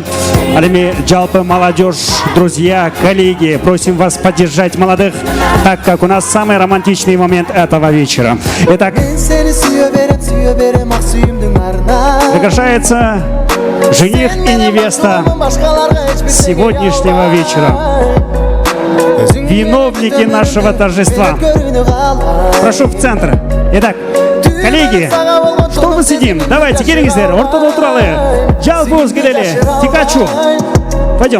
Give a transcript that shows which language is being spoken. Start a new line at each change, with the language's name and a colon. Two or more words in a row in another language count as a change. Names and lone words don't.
Kyrgyz: Ал эми жалпы
Russian: молодежь, друзья, коллеги, просим вас поддержать молодых, так как у нас самый романтичный момент этого вечера. Итак, приглашается жених и невеста сегодняшнего вечера. Виновники нашего торжества. Прошу в центр. Итак, коллеги, что мы сидим? Давайте,
Kyrgyz: келиңиздер, ортодо отуралы. Жалпыбыз келели. Тикачу.
Russian: Пойдем.